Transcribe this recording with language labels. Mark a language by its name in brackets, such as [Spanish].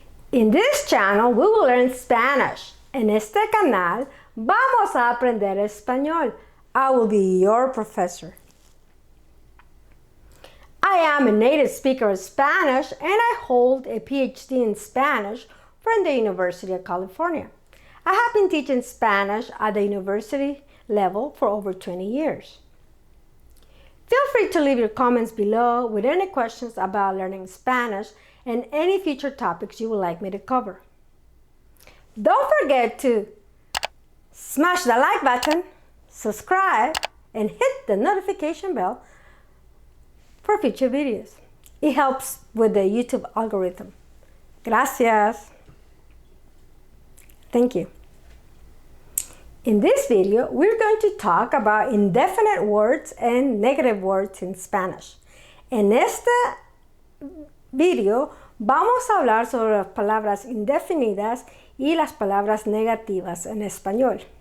[English] In this channel we will learn Spanish. [Spanish] En este canal vamos a aprender español. [English] I will be your professor. I am a native speaker of Spanish and I hold a PhD in Spanish from the University of California. I have been teaching Spanish at the university level for over 20 years. Feel free to leave your comments below with any questions about learning Spanish and any future topics you would like me to cover. Don't forget to smash the like button, subscribe, and hit the notification bell for future videos. It helps with the YouTube algorithm. Gracias. Thank you. In this video, we're going to talk about indefinite words and negative words in Spanish. [Spanish] En este video vamos a hablar sobre las palabras indefinidas y las palabras negativas en español.